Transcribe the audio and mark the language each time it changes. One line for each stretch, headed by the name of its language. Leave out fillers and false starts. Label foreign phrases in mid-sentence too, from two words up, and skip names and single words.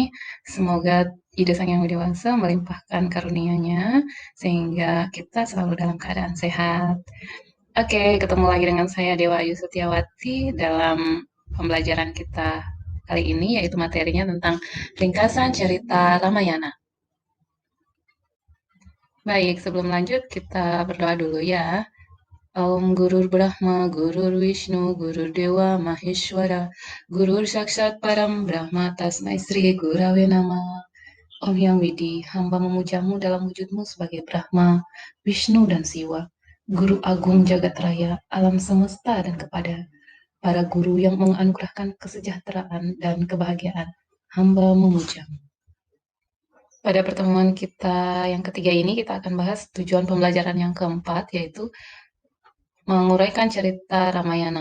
Indonesian: Semoga Ida Sang Yang Widi Wangsa melimpahkan karunia-Nya sehingga kita selalu dalam keadaan sehat. Oke, ketemu lagi dengan saya Dewa Ayu Setiawati dalam pembelajaran kita kali ini, yaitu materinya tentang ringkasan cerita Ramayana. Baik, sebelum lanjut kita berdoa dulu ya.
Sanskrit: Om Gurur Brahma, Gurur Vishnu, Gurur Dewa Maheshwara, Gurur Saksat Param Brahma Tasmai Sri Gurave Namah.
Indonesian: Om Yang Widi, hamba memujamu dalam wujudmu sebagai Brahma, Vishnu dan Siwa, Guru Agung Jagat Raya, alam semesta dan kepada para guru yang menganugerahkan kesejahteraan dan kebahagiaan. Hamba memujamu. Pada pertemuan kita yang ketiga ini kita akan bahas tujuan pembelajaran yang keempat, yaitu menguraikan cerita Ramayana.